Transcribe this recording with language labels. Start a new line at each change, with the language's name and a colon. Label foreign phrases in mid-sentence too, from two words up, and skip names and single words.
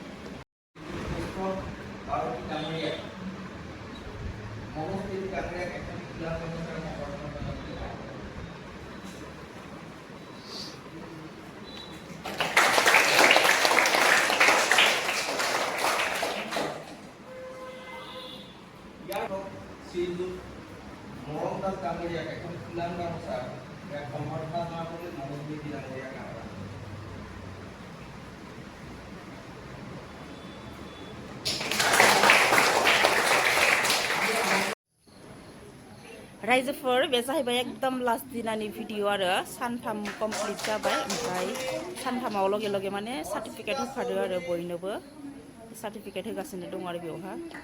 Assamese: বাৰুকী ডাঙৰীয়াই মনোজ মেধি ডাঙৰীয়াক এখন শ্ৰীযুত মৰম দাস ডাঙৰীয়াক এখন ফুলাম গামোচা সম্বৰ্ধনা জনাবলৈ মনোজ মেধি ডাঙৰীয়াক
Bodo: रायजोफोर बे जाहैबाय एकदम लास्ट दिनानि भिडिअ आरो सानथाम कमप्लिट जाबाय ओमफ्राय सानथामाव लगे लगे माने सार्टिफिकेट होखादो आरो बयनोबो सार्टिफिकेट होगासिनो दं आरो बेवहा